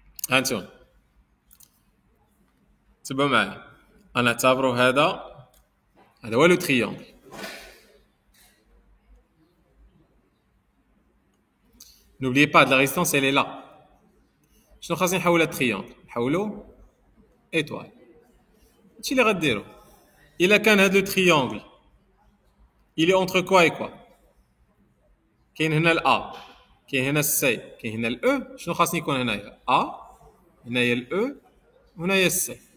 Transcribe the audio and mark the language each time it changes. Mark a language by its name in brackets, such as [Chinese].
[Arabic] هانتون تبقى معي انا اعتبره هذا هو لو تريونغل. [French] N'oubliez pas, de la résistance, elle est là. [Arabic] شنو خاصني نحولها تريونغل؟ نحولو étoile. هادشي اللي غديرو. إلا كان هذا لو تريونغل [French] il est entre quoi et quoi؟ [Arabic] كاين هنا ال A، كاين هنا ال C، كاين هنا ال E. شنو خاصني يكون هنايا؟ A، هنايا ال E، وهنايا ال C.